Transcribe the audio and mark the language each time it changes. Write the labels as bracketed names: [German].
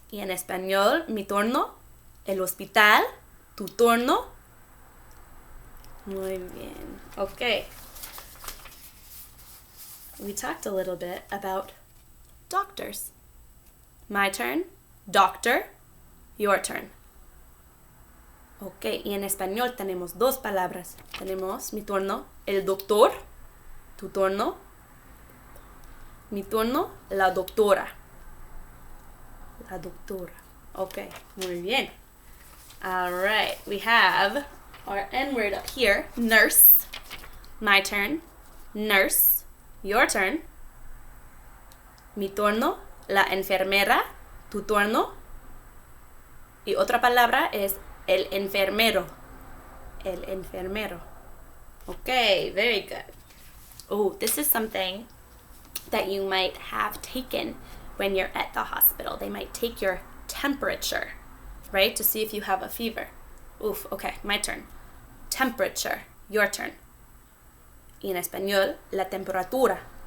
[Spanish] Y en español, mi turno, el hospital, tu turno. Muy bien. Okay. [English] We talked a little bit about doctors. My turn, doctor. Your turn. [Spanish] Ok, y en español tenemos dos palabras. Tenemos mi turno, el doctor, tu turno. Mi turno, la doctora. La doctora. Ok, muy bien. [English] All right, we have our N word up here, nurse. My turn, nurse. Your turn. [Spanish] Mi turno, la enfermera, tu turno. Y otra palabra es el enfermero. El enfermero. [English] Okay, very good. Oh, this is something that you might have taken when you're at the hospital. They might take your temperature, right, to see if you have a fever. Oof, okay, my turn. Temperature, your turn. [Spanish] Y en español, la temperatura.